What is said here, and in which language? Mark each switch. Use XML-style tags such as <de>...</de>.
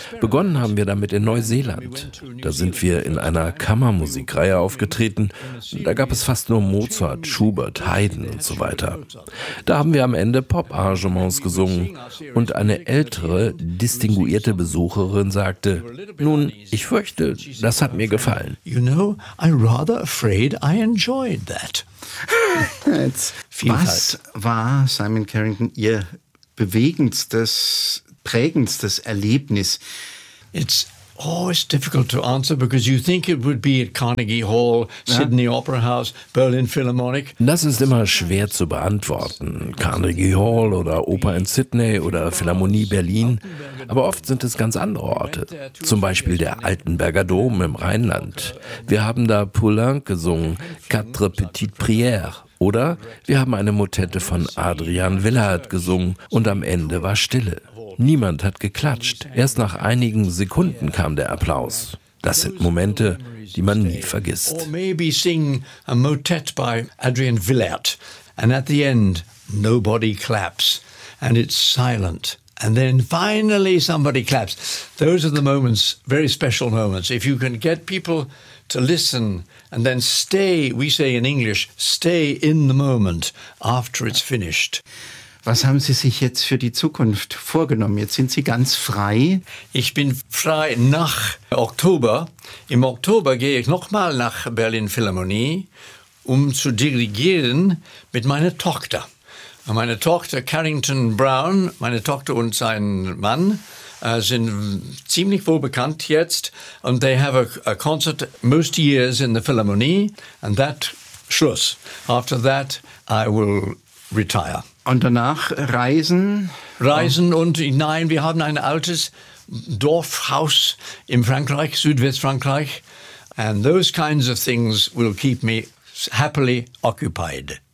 <de>Begonnen haben wir damit in Neuseeland. Da sind wir in einer Kammermusikreihe aufgetreten. Da gab es fast nur Mozart, Schubert, Haydn und so weiter. Da haben wir am Ende Pop-Arrangements gesungen und eine ältere, distinguierte Besucherin sagte, nun, ich fürchte, das hat mir gefallen.</de> <en>You know, I'm rather afraid I enjoyed that.</en> <de>Was war, Simon Carrington, Ihr bewegendstes, prägendstes Erlebnis?</de> <en>It's always difficult to answer because you think it would be at Carnegie Hall, Sydney Opera House, Berlin Philharmonic.</en> <de>Das ist immer schwer zu beantworten. Carnegie Hall oder Oper in Sydney oder Philharmonie Berlin. Aber oft sind es ganz andere Orte. Zum Beispiel der Altenberger Dom im Rheinland. Wir haben da Poulenc gesungen, Quatre Petites Prières. Oder wir haben eine Motette von Adrian Willaert gesungen und am Ende war Stille. Niemand hat geklatscht. Erst nach einigen Sekunden kam der Applaus. Das sind Momente, die man nie vergisst.</de> <en>Or maybe sing a motet by Adrian Willaert. And at the end, nobody claps. And it's silent. And then finally somebody claps. Those are the moments, very special moments. If you can get people to listen and then stay, we say in English, stay in the moment after it's finished.</en> <de>Was haben Sie sich jetzt für die Zukunft vorgenommen? Jetzt sind Sie ganz frei. Ich bin frei nach Oktober. Im Oktober gehe ich nochmal nach Berlin Philharmonie, um zu dirigieren mit meiner Tochter. Meine Tochter Carrington Brown, meine Tochter und sein Mann sind ziemlich wohl bekannt jetzt. Und</de> <en>they have a concert most years in the Philharmonie. And that,</en> <de>Schluss.</de> <en>After that, I will retire.</en> <de>Und danach reisen? Reisen und nein, wir haben ein altes Dorfhaus in Frankreich, Südwestfrankreich.</de> <en>And those kinds of things will keep me happily occupied.</en>